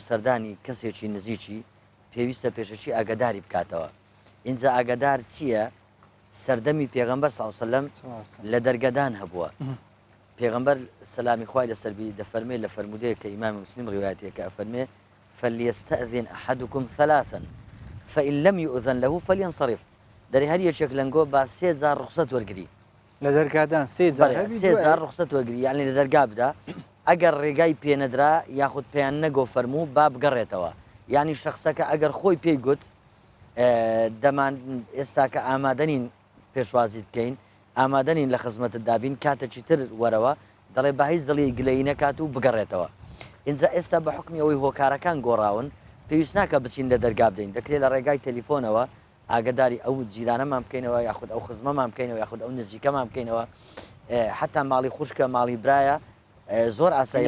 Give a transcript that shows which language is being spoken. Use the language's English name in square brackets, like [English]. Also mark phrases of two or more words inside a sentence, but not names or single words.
[Central Kurdish] سەردانی کەسێکی نزیکی پێویستە پێشەچی ئاگداری بکاتەوە اینجا ئاگدار چییە سەردەمی پێغەمبەر [Arabic] صلی الله علیه وسلم [Central Kurdish] لە دەرگەدان هەبووە پێغەمبەر سەلامی خوای لەسەربی دەفەرمێ لە فەرمودەیە کە ئیمام مسلم ڕیوایەتێکە ئەفەرمێ [Arabic] فليستأذن أحدكم ثلاثا فإن لم يؤذن له فلينصرف [Central Kurdish] دەری هەر یەکێک لەنگۆ با 3 جار ڕخسەت وەرگری لە دەرگادان 3 جار ڕخسەت وەرگری یعنی لە دەرگا بدا ئەگەر ڕێگای پێنەدرا یاخود پێیان نەگۆ فەرموو با بگەڕێتەوە یعنی شخصەکە ئەگەر خۆی پێی گوت دەمان ئێستا کە ئامادەنین پێشوازی بکەین ئامادەنین لە خزمەتت دابین کاتێکی تر وەرەوە دەڵێ با هیچ دڵی گلەی نەکات و بگەڕێتەوە اینجا ئێستا بە حکمی ئەوەی هۆکارەکان گۆڕاون پێویست ناکە بچین لە دەرگا بدەین دەکرێت لە ڕێگای تەلیفۆنەوە ئاگداری ئەو جیرانەمان بکەینەوە یاخود ئەو خزمەمان بکەینەوە یاخود ئەو نزیکەمان بکەینەوە حتا ماڵی خوشکە ماڵی برایە زۆر ئاسایی